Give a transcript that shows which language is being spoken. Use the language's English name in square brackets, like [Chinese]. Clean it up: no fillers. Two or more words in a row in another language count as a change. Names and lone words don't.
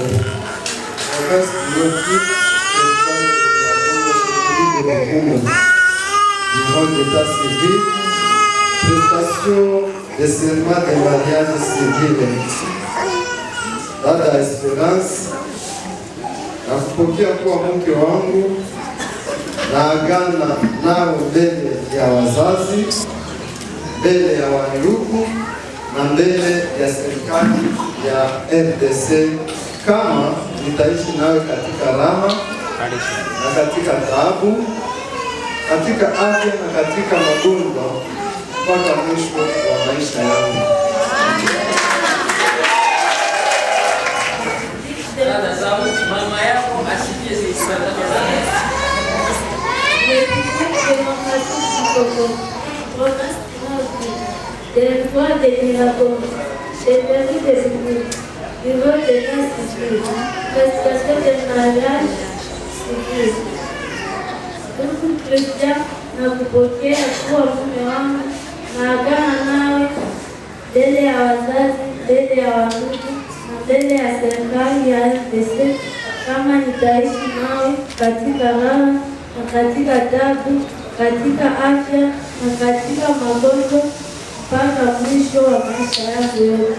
[French] Province biotique de la Congo, durant l'état civil, prestation de serment de mariage civil. [Swahili] Dada Esperance, nakupokea kuwa mke wangu na agana nao mbele ya wazazi, mbele ya wandugu na mbele ya serikali ya RDC, kama nitaishi nawe katika raha na katika taabu, katika afya na katika magonjwa, mpaka mwisho wa maisha yangu. Mama yako asikie sisi [French] territoire de Mirabeau, des permis de secours, bureau d'état civil, prestation de mariage civil. [Swahili] Ndugu Kristian, nakupokea kuwa mume wangu, naagana nawe mbele ya wazazi, mbele ya wandugu na mbele ya serikali ya RDC, kama nitaishi nawe katika raha na katika taabu, katika afya na katika magonjwa, mpaka mwisho wa maisha yangu yote.